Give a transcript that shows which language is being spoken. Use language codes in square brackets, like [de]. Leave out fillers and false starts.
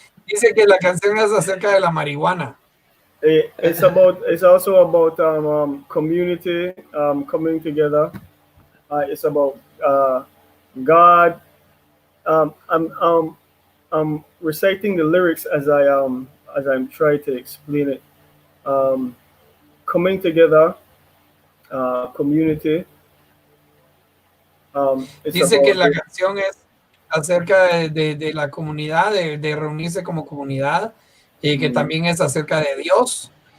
[es] Dice que la canción es acerca de la marihuana. [en] It's also about community coming together. It's about God. I'm reciting the lyrics as I'm trying to explain it. coming together, community. [es] Dice que la canción es acerca de la comunidad, de reunirse como comunidad, y que también es acerca de Dios.